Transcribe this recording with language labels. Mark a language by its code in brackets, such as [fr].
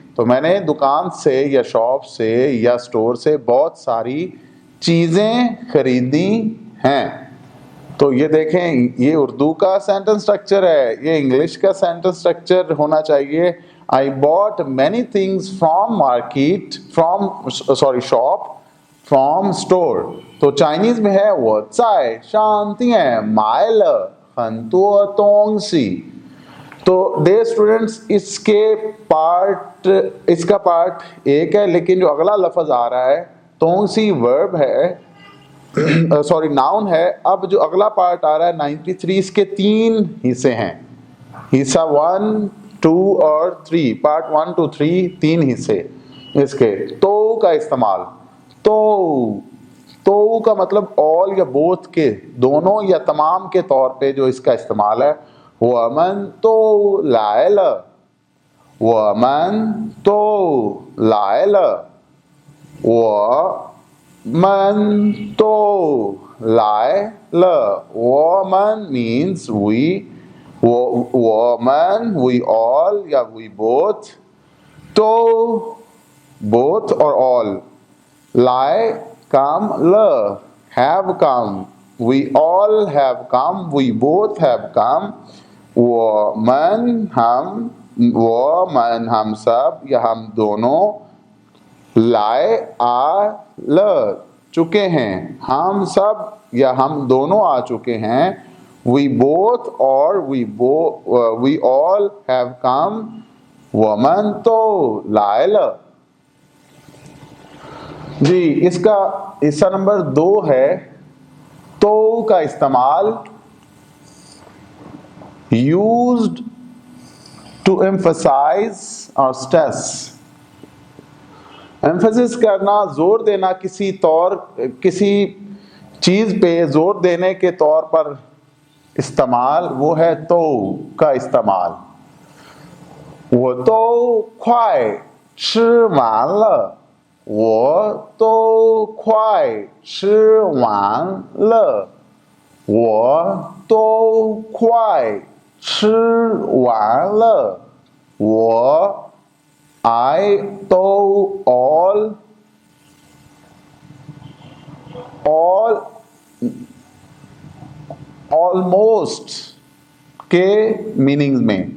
[hi] तो मैंने दुकान से या शॉप से या स्टोर से बहुत सारी चीजें खरीदी हैं। तो ये देखें, ये उर्दू का सेंटेंस स्ट्रक्चर है, ये इंग्लिश का सेंटेंस स्ट्रक्चर होना चाहिए। [en] I bought many things from market, shop, from store. [hi] तो चाइनीज में है [zh] 我在商店买了很多东西। [hi] तो डे स्टूडेंट्स इसका पार्ट एक है, लेकिन जो अगला लफ्ज आ रहा है तोंगसी वर्ब है, नाउन है। अब जो अगला पार्ट आ रहा है 93, इसके 3 हिस्से हैं। हिस्सा 1, 2 और 3, पार्ट 1 to 3, 3 हिस्से इसके। तो का इस्तेमाल, तो का मतलब ऑल या बोथ के, दोनों या तमाम के तौर पे जो इसका इस्तेमाल है। [zh] 我们都来了，我们都来了，我们都来了。 [en] 我们 means we， 我们 we all या we both， तो both or all， लाए come ल have come, we all have come, we both have come। [hi] 我们 हम, 我们 हम सब या हम दोनों, लाए आ ल चुके हैं, हम सब या हम दोनों आ चुके हैं। [en] we both or we all have come， [zh] 我们都来了। [hi] जी इसका हिस्सा नंबर 2 है तो का इस्तेमाल, [en] used to emphasize or stress। [hi] Emphasis करना, जोर देना, किसी चीज पे जोर देने के तौर पर इस्तेमाल, वो है तो का इस्तेमाल। [zh] 我都快吃完了，我都快吃完了，我都快吃完了，我 I 都 all almost [hi] के मीनिंग्स में।